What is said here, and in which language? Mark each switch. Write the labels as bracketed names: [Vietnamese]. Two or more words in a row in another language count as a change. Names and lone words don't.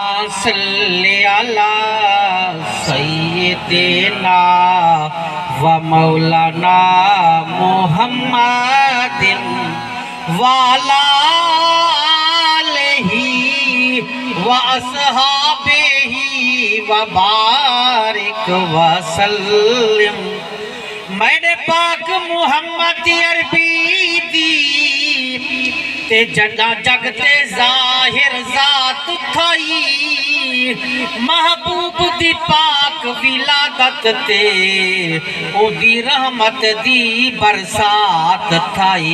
[Arabic] صل على سيدنا ومولانا محمد وعلى آله وأصحابه وبارك وسلم. [Punjabi] مینے پاک محمد عربی دی تے جنا جگتے ظاہر ذات تھائی، محبوب دی پاک ولادت تے اودی رحمت دی برسات تھائی.